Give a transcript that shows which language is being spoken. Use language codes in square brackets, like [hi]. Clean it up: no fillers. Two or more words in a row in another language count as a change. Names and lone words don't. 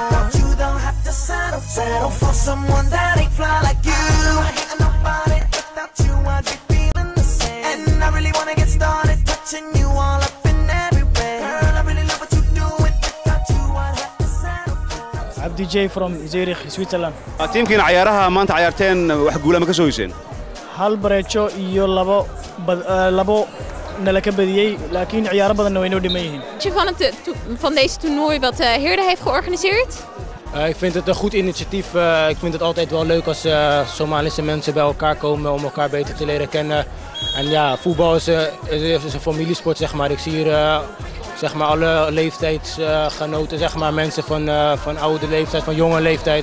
[en] Without you, don't have to settle for. Settle for someone that ain't fly like you. I ain't nobody without you. I'd be feeling the same. And I really wanna get started touching you all up and everywhere. Girl, I really love what you do. Without you, I'd have to settle for. Abdi J from Zurich, Switzerland. [so] tiimkiina ciyaaraha maanta ciyaarteen wax guula ma ka soo yeesheen hal bareejo iyo labo nala ka badiyay laakiin ciyaaro badanna way noo dhiman yihiin. [nl] Van deze toernooi wat Heerde heeft georganiseerd? Ik vind het een goed initiatief. Ik vind het altijd wel leuk als Somalische mensen bij elkaar komen om elkaar beter te leren kennen. En ja, voetbal is een familiesport, zeg maar. Ik zie hier zeg maar alle leeftijdsgenoten, zeg maar, mensen van oude leeftijd, van jonge leeftijd.